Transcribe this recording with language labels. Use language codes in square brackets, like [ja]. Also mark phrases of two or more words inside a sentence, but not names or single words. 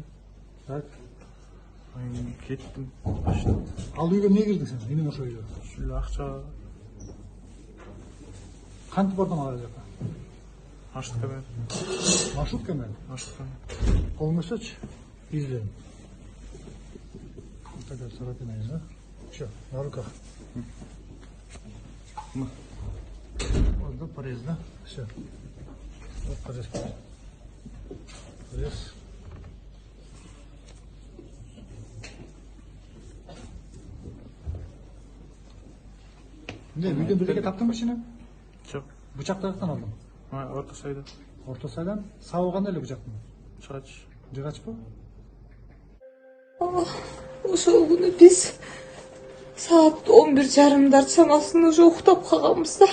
[ky] Так. Кеттим. Баштап. Ал үйгө эмне кирдиң сен? Эмне ошол үйгө? Ушул акча Кантип бардың ал жака? маршрутка менен. Маршрутка менен? Маршрутка менен. Колуңду өчөчү. [ru] Излеdim. Так, царапина есть, да? Всё, на руках. Вот, да, порез, да? Все. Вот порез. Порез. Не, [ky] үйдөн бирге таптыңбы ичине? Жок. Бычакты каяктан алдың? Орто сайда. Орто сайдан? Сабы кандай эле бычактын? Чыгач. Жыгачпы? Ошол күнү биз саат 11:30 чамасында уже уктап калганбыз да.